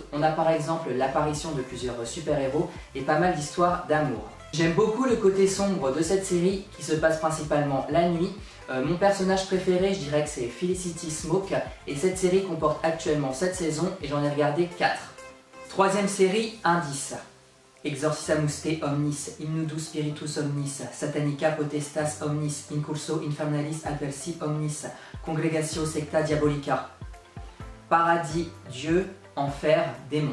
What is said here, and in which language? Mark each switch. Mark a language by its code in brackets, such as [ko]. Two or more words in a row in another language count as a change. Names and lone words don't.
[fr] On a par exemple l'apparition de plusieurs super-héros et pas mal d'histoires d'amour. J'aime beaucoup le côté sombre de cette série qui se passe principalement la nuit. Mon personnage préféré, je dirais que c'est Felicity Smoke, et cette série comporte actuellement 7 saisons et j'en ai regardé 4. Troisième série, Indice. [la] Exorcisamus te omnis, in nudus spiritus omnis, satanica potestas omnis, incurso infernalis adversi omnis, congregatio secta diabolica. [fr] Paradis, Dieu, enfer, démon.